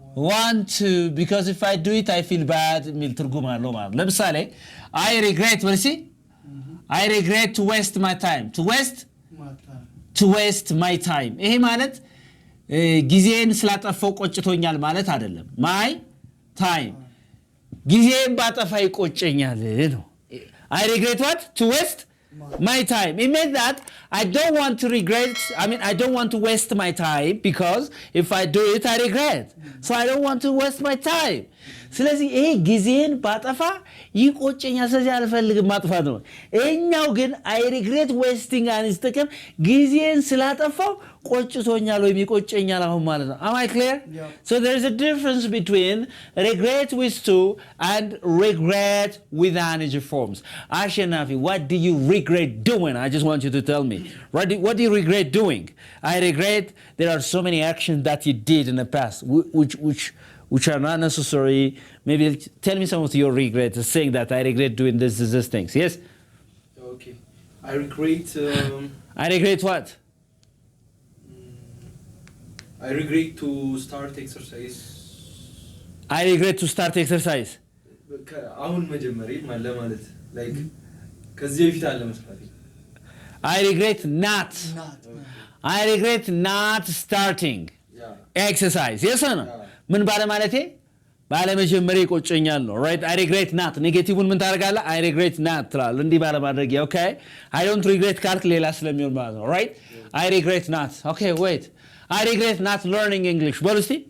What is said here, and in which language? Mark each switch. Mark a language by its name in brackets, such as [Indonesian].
[English] want to because if I do it I feel bad [Amharic] ሚል ትርጉም አለው ማለት ለምሳሌ [English] I regret [Amharic] መልሲ [English] I regret to waste my time to waste my time [Amharic] ይሄ ማለት ጊዜን ስላጠፋው ቆጭቶኛል ማለት አይደለም [English] my time [Amharic] ጊዜን ባጠፋ ይቆጨኛል ነው [English] I regret what? To waste my time. It means that I don't want to regret, I don't want to waste my time because if I do it, I regret. So I don't want to waste my time. [Amharic] ስለዚህ ይሄ ጊዜን ባጠፋ ይቆጨኛል ስለዚህ አልፈልግም ማጥፋት ነው እኛው ግን [English] I regret wasting [Amharic] አንስተከም ጊዜን ስላጠፋው ቆጭቶኛል ወይ ይቆጨኛል አሁን ማለት ነው [English] Am I clear? Yeah. So there's a difference between regret with to and regret with energy forms. Ashanafi, what do you regret doing? I just want you to tell me. What do you regret doing? I regret there are so many actions that you did in the past which are not necessary. Maybe tell me some of your regrets, saying that I regret doing this things. Yes? Okay. I regret... I regret what? I regret to start exercise. I regret to start exercise. [Amharic] አሁን መጀመሪያ ማለት like ከዚህ በፊት አለ መስራት [English] I regret not. I regret not starting exercise. Yes or no? [Amharic] ምን ባለ ማለቴ ባለ መጀመሪያ ይቆጨኛል ነው [English] right I regret not [Amharic] ኔጌቲቭን ምን ታደርጋለህ [English] I regret not [Amharic] ትላለህ እንዲህ ባለ ማድረግ [English] okay I don't regret [Amharic] ካልክ ሌላ ስለሚሆን ማለት ነው [English] right I regret not okay wait I regret not learning English [Amharic] በሉ እስቲ